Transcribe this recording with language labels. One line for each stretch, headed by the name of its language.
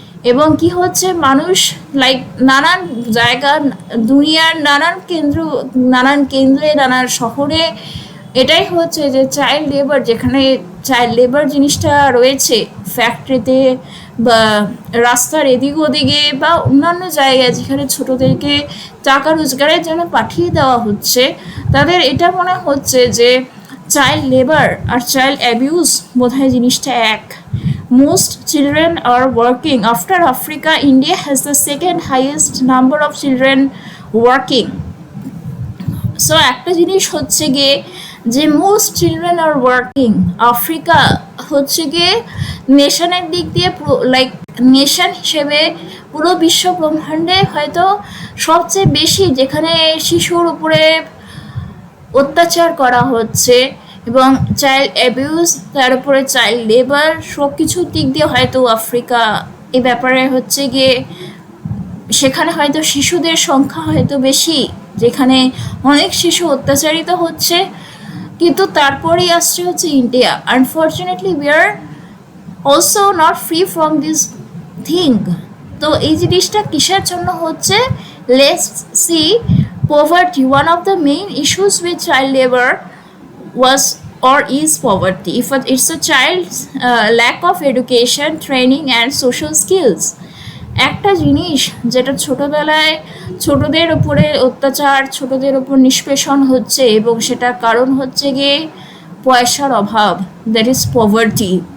Bangla: এবং কি হচ্ছে, মানুষ লাইক নানান জায়গা, দুনিয়ার নানান কেন্দ্রে নানান শহরে এটাই হচ্ছে যে চাইল্ড লেবার, যেখানে চাইল্ড লেবার জিনিসটা রয়েছে ফ্যাক্টরিতে বা রাস্তার এদিক ওদিকে বা অন্যান্য জায়গায় যেখানে ছোটদেরকে টাকা রোজগারের জন্য পাঠিয়ে দেওয়া হচ্ছে, তাদের এটা মনে হচ্ছে যে চাইল্ড লেবার আর চাইল্ড অ্যাবিউজ বোধহয় জিনিসটা এক।
English: Most children are working. After Africa, India has the second highest number of children working.
Bangla: So একটা জিনিস হচ্ছে গিয়ে যে
English: most children are working,
Bangla: Africa হচ্ছে গিয়ে নেশনের দিক দিয়ে লাইক নেশন হিসেবে পুরো বিশ্ব ব্রহ্মাণ্ডে হয়তো সবচেয়ে বেশি যেখানে শিশুর উপরে অত্যাচার করা হচ্ছে এবং চাইল্ড অ্যাবিউজ, তার উপরে চাইল্ড লেবার, সব কিছুর দিক দিয়ে হয়তো আফ্রিকা এ ব্যাপারে হচ্ছে গিয়ে সেখানে হয়তো শিশুদের সংখ্যা হয়তো বেশি, যেখানে অনেক শিশু অত্যাচারিত হচ্ছে। কিন্তু তারপরেই আসছে হচ্ছে
English: India. Unfortunately we are also not free from this thing.
Bangla: তো এই জিনিসটা কিসের জন্য হচ্ছে?
English: Let's see poverty. One of the main issues with child labor was or is poverty. If it's a child's lack of education, training and social skills.
Bangla: একটা জিনিস যেটা ছোটবেলায় ছোটদের উপরে অত্যাচার, ছোটদের উপর নিষ্পেষণ হচ্ছে এবং সেটার কারণ হচ্ছে গিয়ে পয়সার অভাব,
English: That is poverty.